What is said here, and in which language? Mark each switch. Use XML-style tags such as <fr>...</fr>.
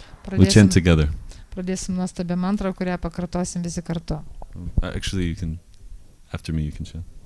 <en>We'll chant together.</en> <lt>Pradėsim nuostabią mantrą, kurią pakartosim visi kartu.</lt> <en>Actually, after me you can chant.</en>